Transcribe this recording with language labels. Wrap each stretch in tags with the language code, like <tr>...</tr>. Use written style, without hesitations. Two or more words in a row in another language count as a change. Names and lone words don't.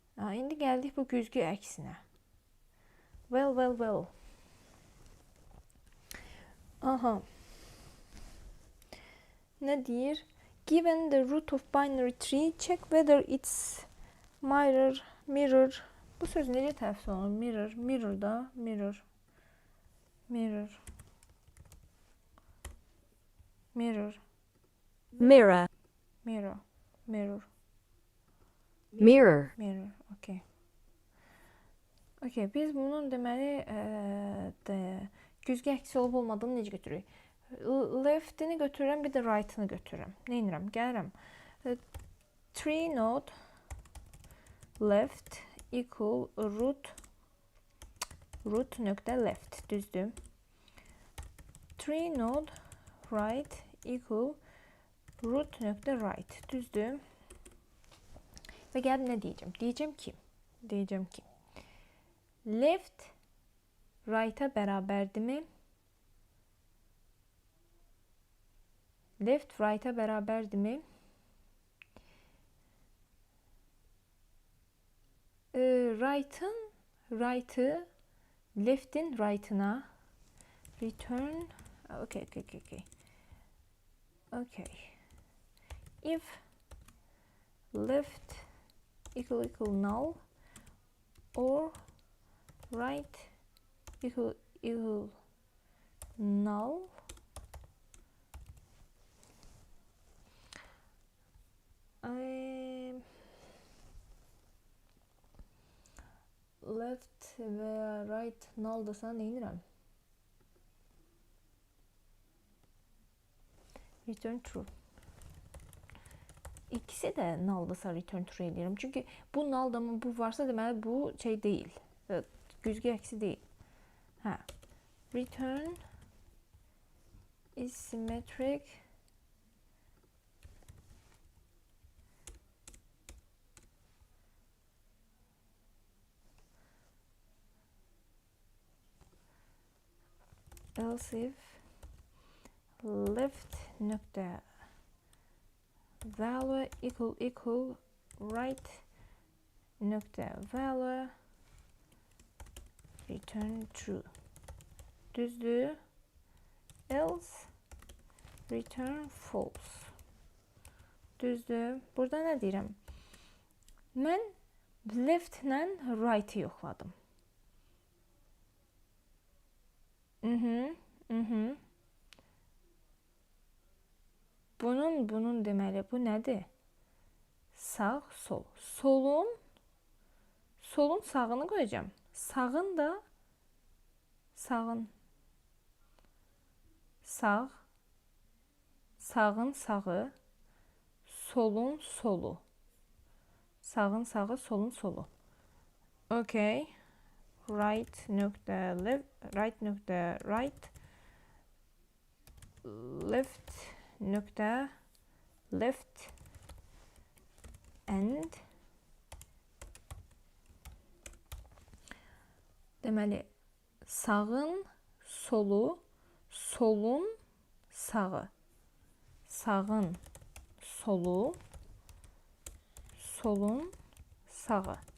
<az>indi gəldik bu güzgü əksinə.</az> <en>Well. Aha.</en> <az>Nə deyir?</az> <en>Given the root of binary tree, check whether it's mirror.</en> <az>Bu söz necə tələffüz olunur? Mirror da, mirror. Okay, biz bunun deməli güzgü əksi olub olmadığını necə götürürük? Left'ini götürürəm, bir də right'ını götürürəm. Nə edirəm? Gəlirəm.</az> <en>3 node left equal root nöqtə left.</en> <az>Düzdür.</az> <en>3 node right equal root nöqtə right.</en> <az>Düzdür. Və gəlib nə deyəcəm? Deyəcəm ki left right'a bərabərdirmi? Left right'a bərabərdirmi? Right'ı left'in right'ına return. Okay.</az> <en>If left equal null or right equal null,</en> <az>left və right null-dırsa nə edirəm?</az> <en>Return true.</en> <az>İkisi də null-dırsa</az> <en>return true</en> <az>edirəm. Çünki bu null da bu varsa deməli bu şey deyil. Güzgü əksi deyil.</az> <en>Return is symmetric else if left nöqtə value equal right nöqtə value return true. Düzdür. Else return false.</en> <az>Düzdür. Burada nə deyirəm? Mən left ilə right-ı yoxladım. Bunun deməli bu nədir? Sağ, sol. Solun sağını qoyacağım. Sağın da sağın sağı, solun solu. Sağın sağı, solun solu. Okay.</az> <en>Right nöqtə left, right nöqtə right, left nöqtə left and</en> <az>deməli sağın solu, solun sağı. Sağın solu, solun sağı.</az>